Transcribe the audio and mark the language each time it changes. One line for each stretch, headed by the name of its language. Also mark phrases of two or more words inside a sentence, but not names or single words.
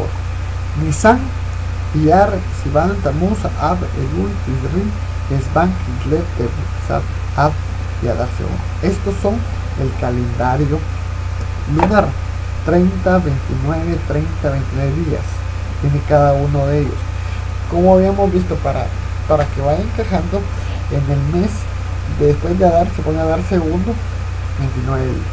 Spanish: Nisan, Iyar, Sivan, Tamuz, Ab, Elul, Tisri, Esban, Kislev, Tebet, Ab y Adar Según. Estos son el calendario lunar. 30, 29, 30, 29 días tiene cada uno de ellos. Como habíamos visto, para que vaya encajando, en el mes después de Adar se pone a dar segundo, 29 días.